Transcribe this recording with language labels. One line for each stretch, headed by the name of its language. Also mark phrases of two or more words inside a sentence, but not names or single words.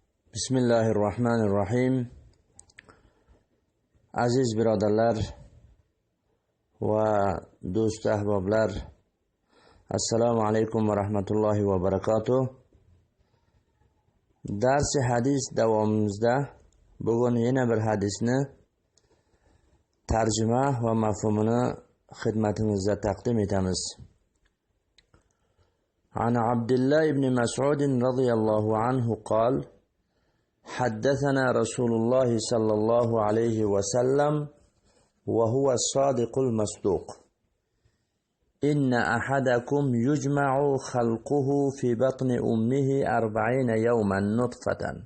Uzbek: Bismillahirrahmanirrahim. Aziz birodarlar va do'st ahboblar,
Arabic: السلام عليكم ورحمة الله وبركاته.
Uzbek: Darsi hadis davomimizda bugun yana bir hadisni tarjima va mafhumini xizmatingizga taqdim etamiz.
Arabic: عن عبد الله بن مسعود رضي الله عنه قال: حدثنا رسول الله صلى الله عليه وسلم وهو الصادق المصدوق إن أحدكم يجمع خلقه في بطن أمه 40 يوما نطفة